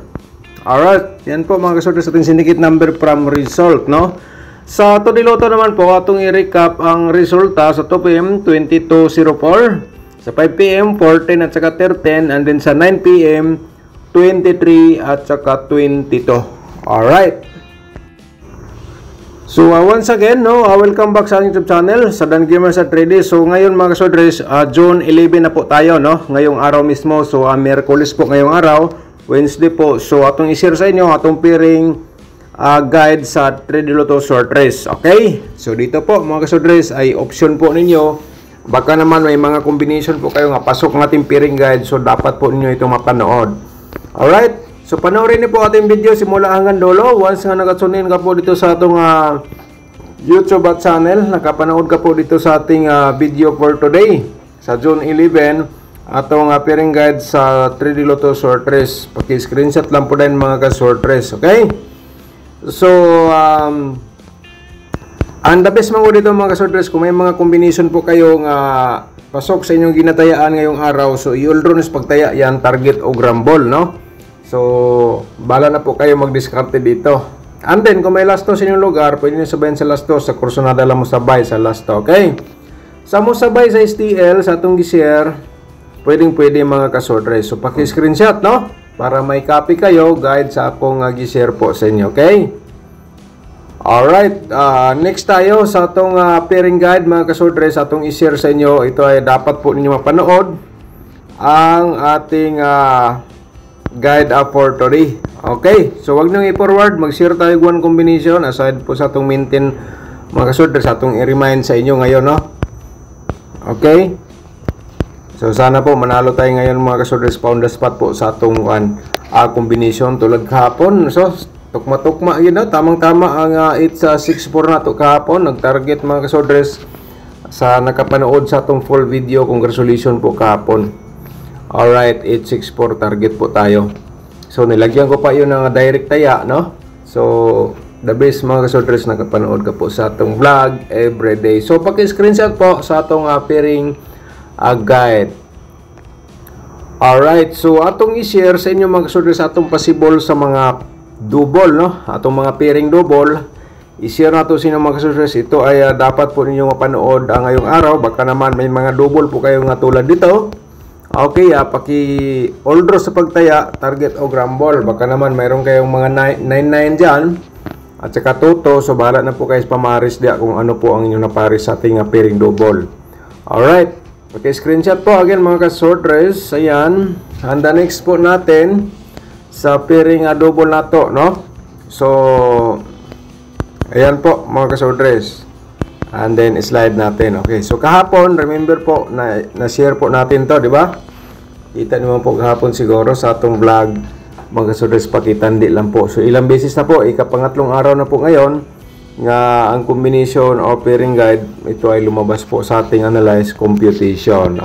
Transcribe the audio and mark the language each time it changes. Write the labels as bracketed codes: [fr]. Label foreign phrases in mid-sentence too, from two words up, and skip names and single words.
[tl] Alright, yan po mga kasudres ating syndicate number from result, no? Sa Todiloto naman po, [ceb] atong i-recap [tl] ang resulta sa 2 PM, 2204. Sa 5 PM, 14 at saka 13. And then sa 9 PM, 23 at saka 22. Alright. So, once again, no, [en] welcome back [tl] sa YouTube channel, sa Dan Gamer sa 3D. So, ngayon mga kasudres, June 11 na po tayo, no? Ngayong araw mismo. So, Miyerkules po ngayong araw. Wednesday po. So, [ceb] atong i-share [tl] sa inyo, atong piring guide sa 3D Lotto short race. Okay? So dito po mga kasudres ay option po ninyo. Baka naman may mga combination po kayo nga pasok ng ating [en] pairing guide. [tl] So dapat po ninyo ito mapanood. Alright? So panoorin niyo po ating video simula hanggang dulo. Once nga nakatunin ka po dito sa atong YouTube channel, nakapanood ka po dito sa ating video [en] for today. [tl] Sa June 11, atong [en] pairing guide [tl] sa 3D Lotto short race. Paki-screenshot lang po din mga ka-short race. Okay? So, ang [en] the best [tl] mga dito mga kasudres, kung may mga combination po kayong pasok sa inyong ginatayaan ngayong araw, so i-all-rounds pagtaya yan, target o grambol, no? So, bala na po kayo mag-discarte dito. And then, kung may lasto sa inyong lugar, pwede nyo sabayin sa lasto, sa kursunada lang mo sabay sa lasto, okay? Sa mo sabay sa STL, sa atong gi-share, pwede mga kasudres. So, paki-screenshot, no? Para may copy kayo, guide [ceb] sa akong gi-share [tl] po sa inyo, okay? Alright, next tayo sa atong [en] pairing guide [tl] mga kasudres, atong i-share sa inyo. Ito ay dapat po ninyo mapanood ang ating guide [en] for today. [tl] Okay, so wag nyo i-forward, mag-share tayo [en] one combination [tl] aside po sa atong maintain mga kasudres, atong i-remind sa inyo ngayon, no? Okay? So sana po manalo tayo ngayon mga kasudres, pound the spot po sa atong combination tulad kahapon. So tukma-tukma yun, no? Tamang-tama ang 864 na to kahapon. Nag-target mga kasudres sa nakapanood sa atong [en] full video. [tl] Congratulations po kahapon. Alright, 864 target po tayo. So nilagyan ko pa yun ng direct taya, no? So [en] the best [tl] mga kasudres, nakapanood ka po sa atong vlog everyday. So paki-screenshot po sa atong [en] pairing guide. [tl] Alright, so atong i-share sa inyo mga kasudres atong possible sa mga double, no? Atong mga [en] pairing double, [tl] i-share nato sa inyo mga kasudres. Ito ay dapat po ninyo mapanood ngayong araw. Baka naman may mga double po kayo nga tulad dito. Okay, paki-all draw sa pagtaya, target o grambol. Baka naman mayroon kayong mga 99 dyan at saka toto. So bahala na po kayo sa pamaris diya kung ano po ang inyong naparis sa ating [en] pairing double. [tl] Alright, okay, screenshot po again mga ka-short race. Ayan, [en] and the next [tl] po natin sa [en] pairing double [tl] na to, no? So ayan po mga ka-short race, [en] and then [tl] slide natin. Okay, so kahapon, remember po na-share po natin to, di ba? Kita naman po kahapon siguro sa atong vlog mga ka-short race, pakitandi lang po. So ilang beses na po, ikapangatlong araw na po ngayon nga ang combination o [en] pairing guide [tl] ito ay lumabas po sa ating analyze computation.